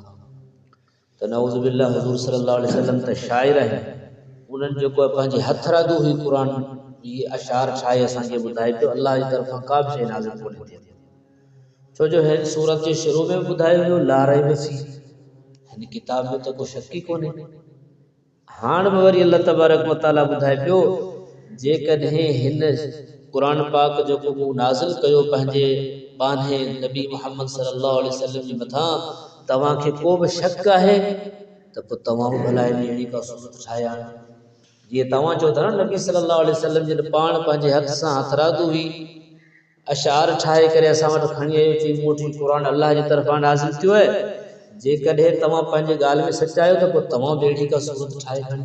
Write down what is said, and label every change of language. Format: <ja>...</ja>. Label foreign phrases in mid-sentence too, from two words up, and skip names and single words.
<sd>त</sd> <ar>نعوذ بالله,</ar> <sd>हुज़ूर</sd> <ar>صلى الله عليه وسلم</ar> <sd>त शाइर आहिनि, उन्हनि जेको पंहिंजे हथ रादू हुई कुरान इहे अशार ठाहे असांखे ॿुधाए पियो, अल्लाह जी तरफ़ां का बि शइ नाज़िल कोन्हे थी। छो जो हिन सूरत जे शुरू में ॿुधायो वियो</sd> <ar>لا ريب فيه,</ar> <sd>हिन किताब में त को शक ई कोन्हे। हाणे बि वरी</sd> <ar>الله تبارك وتعالى</ar> <sd>ॿुधाए पियो जेकॾहिं हिन कुरान पाक जेको मूं नाज़िल कयो पंहिंजे बाने नबी मुहम्मद</sd> <ar>صلى الله عليه وسلم</ar> <sd>जे मथां तव्हांखे को बि शक आहे त पोइ तव्हां बि भला अहिड़ी का सूरत ठाहे आणे। जीअं तव्हां चओ था न नबी</sd> <ar>صلى الله عليه وسلم</ar> <sd>जॾहिं पाण पंहिंजे हथ सां हथरादू हुई अशार ठाहे करे असां वटि खणी आयो चई मूं वटि क़ुरान अल्लाह जी तरफ़ां नाज़िल थियो आहे, जेकॾहिं तव्हां पंहिंजे ॻाल्हि में सचायो त पोइ तव्हां बि अहिड़ी का सूरत ठाहे खणी।</sd>